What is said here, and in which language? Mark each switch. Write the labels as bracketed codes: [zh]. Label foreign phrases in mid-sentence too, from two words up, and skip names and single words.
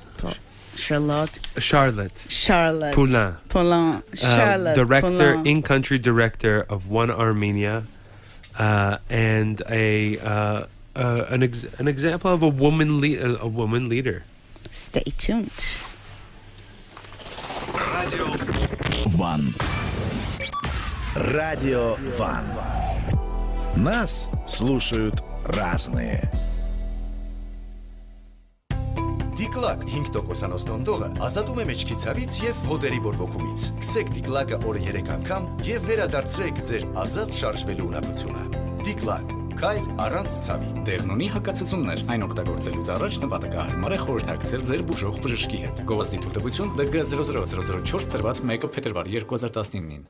[en] Poulain. Charlotte Director, Poulain. in-country director of ONEArmenia, and an example of a woman leader. Stay tuned. [ru] Радио Ван. Радио Ван. Нас слушают разные. [hy] Դիկլակ 5% տոնդողը ազատում է մեջքի ցավից և հոդերի բորբոքումից։ Քսեք դիկլակը օրը 3 անգամ և վերադարձրեք ձեր ազատ շարժվելու ունակությունը։ Դիկլակ, քայլ առանց ցավի։ Դեղն ունի հակացություններ, այն օգտագործելուց առաջ նպատակահարմար է խորհրդակցել ձեր բուժող բժշկի հետ։ Գովազդի թույլտվություն DG00004 տրված 1 փետրվար 2019-ին։